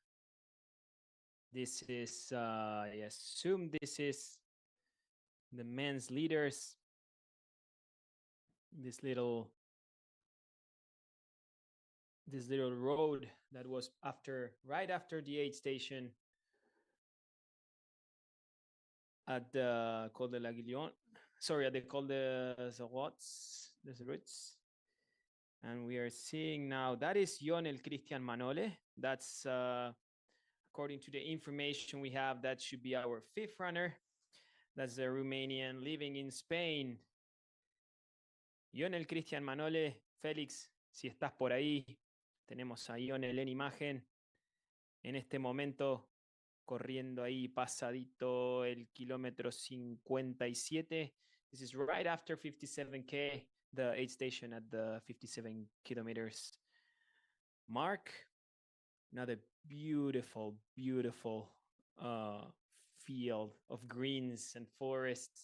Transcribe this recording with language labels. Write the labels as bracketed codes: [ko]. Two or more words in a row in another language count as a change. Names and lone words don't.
[en] This is, I assume this is the men's leaders. This little road that was right after the aid station at the Col de l'Aiguillon. Sorry, at the Col de Roots. And we are seeing now, that is Ionel Cristian Manole. That's, according to the information we have, that should be our fifth runner. That's a Romanian living in Spain. [es] Ionel Cristian Manole, Félix, si estás por ahí, tenemos a Ionel en imagen. En este momento, corriendo ahí pasadito el kilómetro 57. [en] This is right after 57K, the aid station at the 57 kilometers mark. Another beautiful, beautiful field of greens and forests.